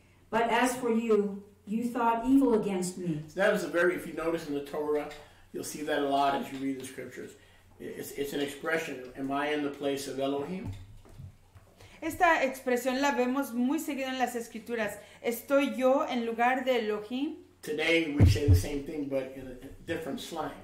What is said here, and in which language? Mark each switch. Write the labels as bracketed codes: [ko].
[en] But as for you, you thought evil against me." So that was if you notice in the Torah, you'll see that a lot as you read the scriptures. It's an expression. Am I in the place of Elohim? [es] Esta expresión la vemos muy seguido en las escrituras. ¿Estoy yo en lugar de Elohim? [en] Today we say the same thing, but in a different slang.